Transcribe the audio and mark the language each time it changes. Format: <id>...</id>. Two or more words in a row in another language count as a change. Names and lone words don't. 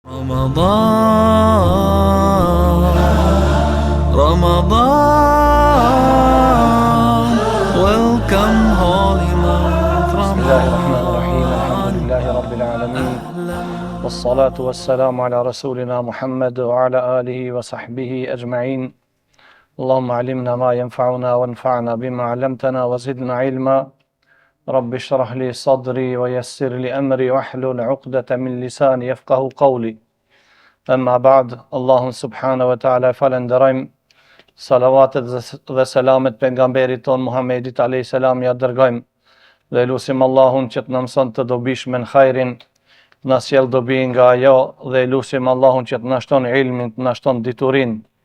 <en>Ramadan, welcome holy month Ramadan.</en> <ar>بسم الله الرحمن الرحيم. الحمد لله رب العالمين. والصلاة والسلام على رسولنا محمد وعلى آله وصحبه أجمعين. اللهم علمنا ما ينفعنا وانفعنا بما علمتنا وزدنا علما. رب اشرح لي صدري ويسر لي أمري واحلل عقدة من لساني يفقهوا قولي. أما بعد,</ar> <sq>Allahun</sq> <ar>سبحانه وتعالى</ar> <sq>falenderojm, salavatet dhe selamet pejgamberit ton Muhammedit</sq> <ar>عليه السلام</ar> <sq>ja dërgojm dhe lutim Allahun që të na mëson të dobishme në hajrin, të na sjell dobi nga ajo dhe lutim Allahun që të na shton ilmin, të na shton diturin.</sq>